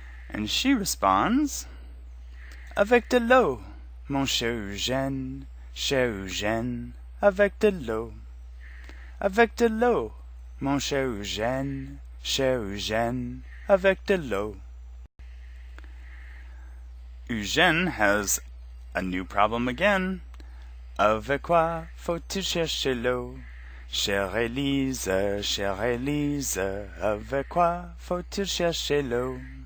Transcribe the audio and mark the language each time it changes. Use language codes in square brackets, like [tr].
[en] And she responds, [fr] Avec de l'eau, mon cher Eugène, avec de l'eau. Avec de l'eau, mon cher Eugène, avec de l'eau. [en] Eugène has a new problem again. [fr] Avec quoi faut-il chercher l'eau? Chère Élise, avec quoi faut-il chercher l'eau?